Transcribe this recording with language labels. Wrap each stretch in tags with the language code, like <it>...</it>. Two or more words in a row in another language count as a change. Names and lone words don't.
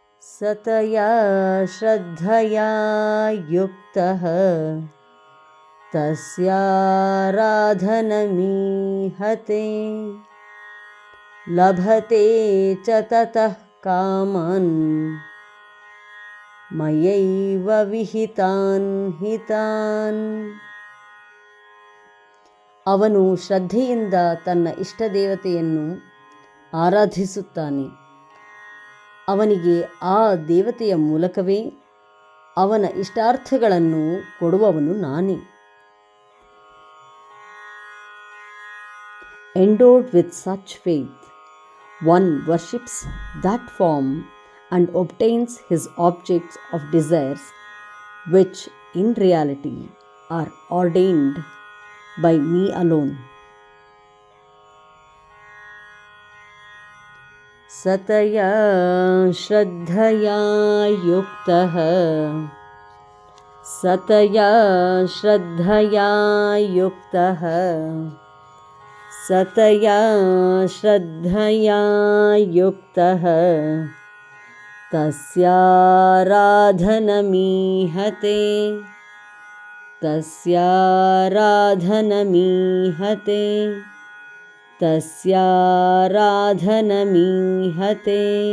<sa>सतया श्रद्धया युक्तः तस्याराधनमीहते लभते च ततः कामान् मयैव ವಿಹಿತಾನ್ ಹಿತಾನ್.</sa> <kn>ಅವನು ಶ್ರದ್ಧೆಯಿಂದ ತನ್ನ ಇಷ್ಟದೇವತೆಯನ್ನು ಆರಾಧಿಸುತ್ತಾನೆ. ಅವನಿಗೆ ಆ ದೇವತೆಯ ಮೂಲಕವೇ ಅವನ ಇಷ್ಟಾರ್ಥಗಳನ್ನು ಕೊಡುವವನು ನಾನೇ.</kn> <en>Endowed with such faith, one worships that form and obtains his objects of desires, which in reality are ordained by me alone.</en> <sa>सतया श्रद्धया युक्तः सतया श्रद्धया युक्तः सतया श्रद्धया युक्तः तस्याराधनमीहते तस्याराधनमीहते तस्याराधनमीहते.</sa>